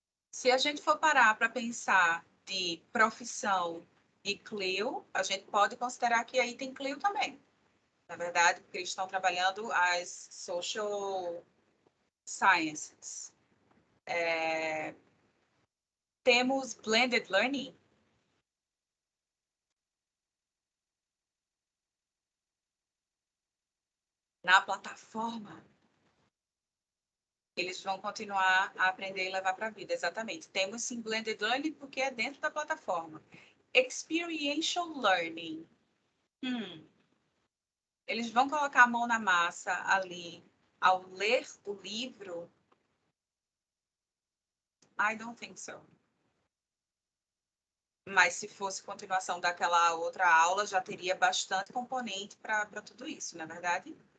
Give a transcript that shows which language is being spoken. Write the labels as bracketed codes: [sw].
[pt] Se a gente for parar para pensar de profissão e Clio, a gente pode considerar que aí tem Clio também. Na verdade, porque eles estão trabalhando as social sciences. Temos blended learning. Na plataforma. Eles vão continuar a aprender e levar para a vida, exatamente. Temos sim blended learning porque é dentro da plataforma. [en] Experiential learning. [pt] Eles vão colocar a mão na massa ali ao ler o livro? [en] I don't think so. [pt] Mas se fosse continuação daquela outra aula, já teria bastante componente para tudo isso, não é verdade?